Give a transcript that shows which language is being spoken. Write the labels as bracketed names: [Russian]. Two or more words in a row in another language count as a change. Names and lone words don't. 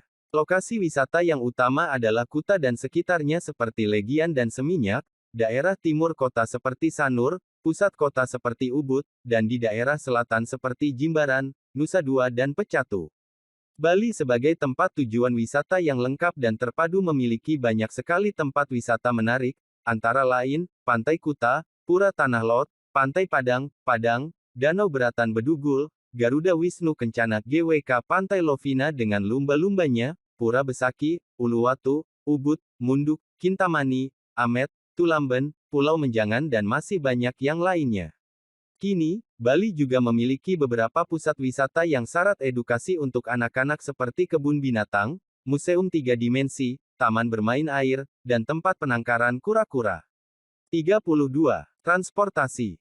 [Indonesian] Lokasi wisata yang utama adalah Kuta dan sekitarnya seperti Legian dan Seminyak, daerah timur kota seperti Sanur, pusat kota seperti Ubud, dan di daerah selatan seperti Jimbaran, Nusa Dua dan Pecatu. Bali sebagai tempat tujuan wisata yang lengkap dan terpadu memiliki banyak sekali tempat wisata menarik, antara lain, Pantai Kuta, Pura Tanah Lot, Pantai Padang, Danau Beratan Bedugul, Garuda Wisnu Kencana GWK Pantai Lovina dengan lumba-lumbanya, Pura Besaki, Uluwatu, Ubud, Munduk, Kintamani, Amet, Tulamben, Pulau Menjangan dan masih banyak yang lainnya. Kini, Bali juga memiliki beberapa pusat wisata yang syarat edukasi untuk anak-anak seperti kebun binatang, museum 3 dimensi, taman bermain air, dan tempat penangkaran kura-kura. 32. Transportasi.